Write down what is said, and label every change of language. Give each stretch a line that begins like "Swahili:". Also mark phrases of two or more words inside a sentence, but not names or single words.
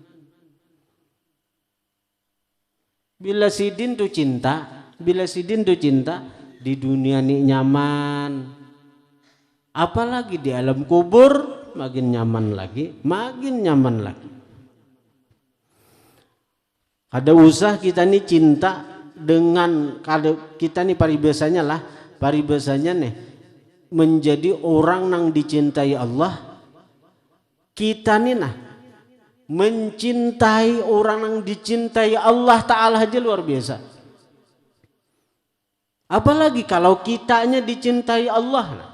Banjar: Bila sidin tuh cinta, di dunia ini nyaman.
Indonesian: Apalagi di alam kubur makin nyaman lagi.
Banjar: Ada usah kita nih cinta dengan kalau kita nih paribasanya nih menjadi orang yang dicintai Allah.
Indonesian: Kita nih mencintai orang yang dicintai Allah Ta'ala aja luar biasa. Apalagi kalau kitanya dicintai Allah.